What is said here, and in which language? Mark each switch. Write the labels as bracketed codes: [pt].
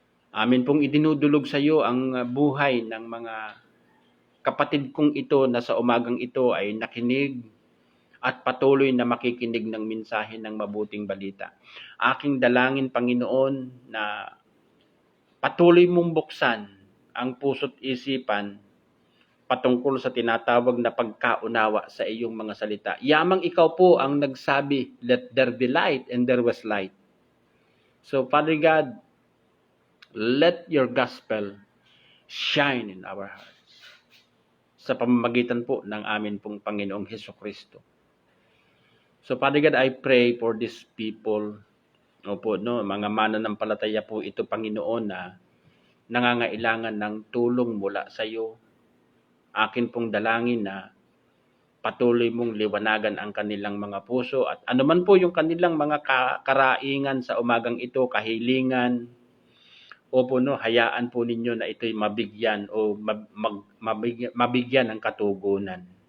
[tl] Amin pong idinudulog sa iyo ang buhay ng mga kapatid kong ito na sa umagang ito ay nakinig at patuloy na makikinig ng mensahe ng mabuting balita. Aking dalangin, Panginoon, na patuloy mong buksan ang puso't isipan patungkol sa tinatawag na pagkaunawa sa iyong mga salita. Yamang ikaw po ang nagsabi, [en] let there be light, and there was light. So, Father God, let your gospel shine in our hearts [tl] sa pamamagitan po ng amin pong Panginoong Hesukristo. [en] So, Father God, I pray for these people. [tl] Opo, no, mga mananampalataya po ito, Panginoon, na nangangailangan ng tulong mula sa iyo. Akin pong dalangin na patuloy mong liwanagan ang kanilang mga puso at anuman po yung kanilang mga karaingan sa umagang ito, kahilingan, opo, no, hayaan po ninyo na ito'y mabigyan o mabigyan ng katugunan.